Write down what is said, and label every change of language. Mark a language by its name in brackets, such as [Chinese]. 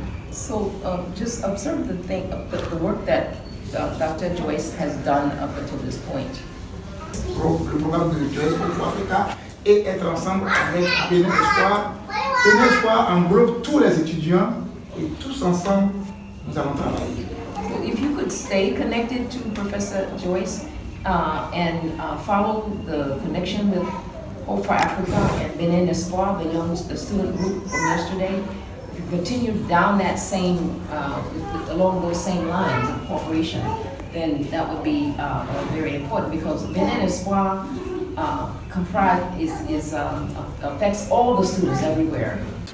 [English] So just observe the work that Dr. Joyce has done up until this point. [French] Le programme de Joyce pour Africa et être ensemble avec Bénin Espoir. Bénin Espoir englobe tous les étudiants et tous ensemble nous allons travailler. [English] So if you could stay connected to Professor Joyce and follow the connection with Hope for Africa and Benin Espoir, the student group from yesterday, if you continue down that same, along those same lines of cooperation, then that would be very important, because Benin Espoir affects all the students everywhere.